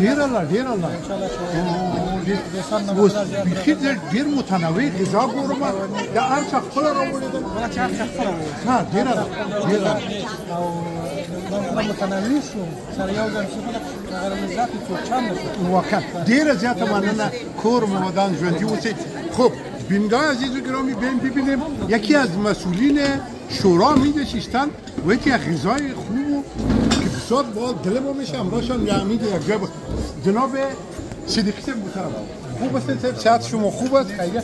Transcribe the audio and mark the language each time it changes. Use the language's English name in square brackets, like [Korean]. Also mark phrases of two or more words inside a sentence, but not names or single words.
[Pashto] ډېره انشاءالله اوس بیخي ډېر متنوع غذا ګورم د هر چا خپله راوړې ده ډېره او دا متنوع شو سره یو ځای شو هغه لذت څو چند واقعا ډیره زیاته مننه کور مودان ژوندي اوسئ. [Persian] خب بیننده‌های عزیز و گرامی بیایم ببینیم یکی از مسئولین شورا می‌نشستند و یکی از غذای خوب که بسیار با دل ما میشه همراهشان یعنی یک جای جناب صدیقی صاحب محترم خوب هستید صاحب؟ صحت شما خوب است؟ خیریت؟